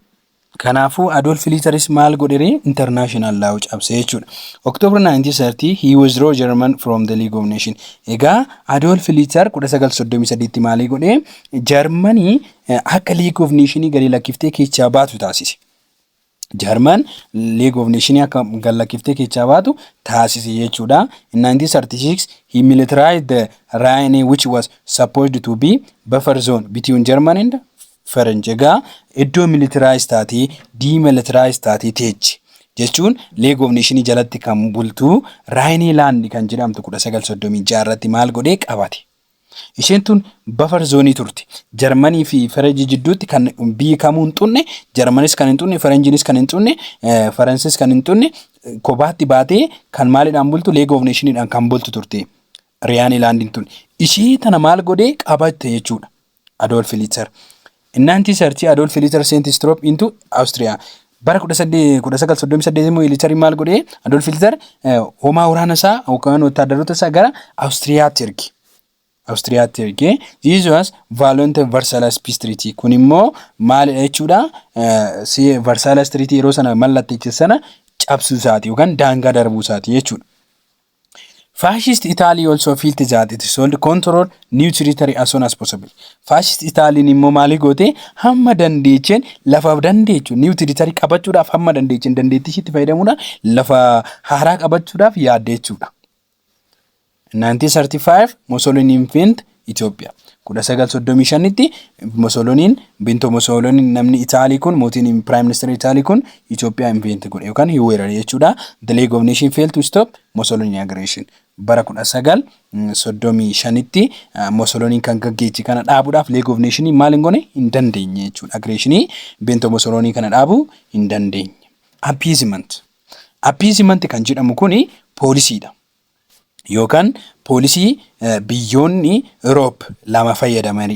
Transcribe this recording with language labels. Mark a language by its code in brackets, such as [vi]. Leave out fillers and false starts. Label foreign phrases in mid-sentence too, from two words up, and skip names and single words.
[om] Kanaafuu Adolf Hitler maal godhe [en] international law [om] cabse jechuudha. [en] October 1930 he withdrew German from the League of Nations. [om] Egaa Adolf Hitler 1933 tti maal godhe Germany akka League of Nations gadi lakkiftee keechaa baatu taasise. German League of Nations akka galakiftee keechaa baatu taasise jechuudha. [en] In 1936 he militarized the Rhine which was supposed to be buffer zone between Germany and French. [om] Egaa iddoo militarized taatee demilitarized taatee teechi jechuun League of Nations jalatti kan bultu Rhineland kan jedhamtu 1936 irratti maal godhee qabate. Isheen tun [en] buffer zone [om] turte. Germany fi French jidduutti kan biyyi kamuu hin xunne, Germanis kan hin xunne, Frenchinis kan hin xunne, Faransis kan hin xunne kophaatti baatee kan maalidhaan bultu League of Nations dhaan kan bultu turte. Rhineland tun ishee tana maal godhee qabatte jechuudha. Adolf Hitler. [en] In 1930 Adolf Hitler sent his troops into Austria. [om] Bara 1938 immoo Hitler maal godhee Adolf Hitler homaa waraana isaa yookaan waraanota isaa gara Austriyaatti erge. Austriyaatti erge. [en] This was violent Versailles Peace Treaty. [om] Kun immoo maal jechuudha? Versailles Treaty yeroo sana mallatteesse sana cabsuu isaati yookaan daangaa darbuu isaati jechuudha. [en] Fascist Italy also felt that it should control new territory as soon as possible. [om] Fascist Italy immoo maal goote hamma dandeechen lafa dandeechu [en] new territory [om] qabachuudhaaf hamma dandeechen dandeettii ishiitti fayyadamuudhaan lafa haaraa qabachuudhaaf yaadde jechuudha. [en] 1935 Mussolini invent Ethiopia. [om] 1935 tti Mussolini binto Mussolini namni Italy kun mootiin [en] prime minister [om] Italy kun Ethiopia invent godhe yookaan hiweerare jechuudha. [en] The League of Nations failed to stop Mussolini aggression. [om] Bara 1935 tti Mussolini kan gaggeessi kana dhaabuudhaaf League of Nations maal hin goone hin dandeenye jechuudha. Aggression binto Mussolini kana dhaabuu hin dandeenye. Appeasement. Appeasement kan jedhamu kuni poolisiidha. Yookaan poolisii biyyoonni Europe lama fayyadamani.